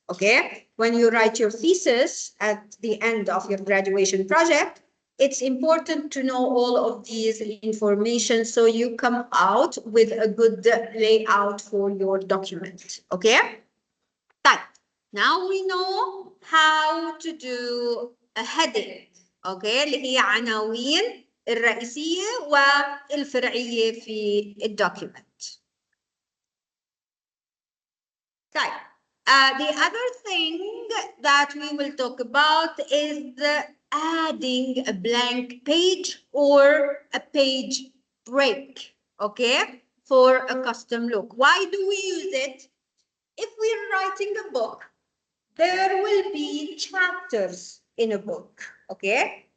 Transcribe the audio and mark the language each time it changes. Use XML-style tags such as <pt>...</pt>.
<en>Okay, when you write your thesis at the end of your graduation project, it's important to know all of these information so you come out with a good layout for your document. Okay? But now we know how to do a heading. Okay?</en> <ar>اللي هي عناوين الرئيسية والفرعية في الدوكيمنت. طيب.</ar> <en>The other thing that we will talk about is adding a blank page or a page break, okay, for a custom look. Why do we use it? If we're writing a book, there will be chapters in a book, okay?</en>